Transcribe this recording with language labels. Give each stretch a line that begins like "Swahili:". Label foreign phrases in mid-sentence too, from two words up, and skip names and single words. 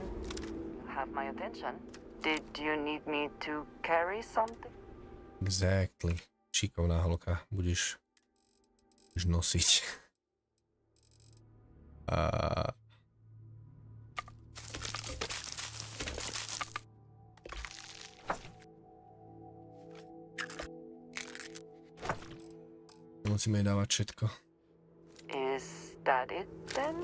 English: You have my attention. Did you need me to carry something? Exactly.
Slovak: Šikovná holka. Budeš nosiť. Musíme jej dávať všetko.
English: Is that it then?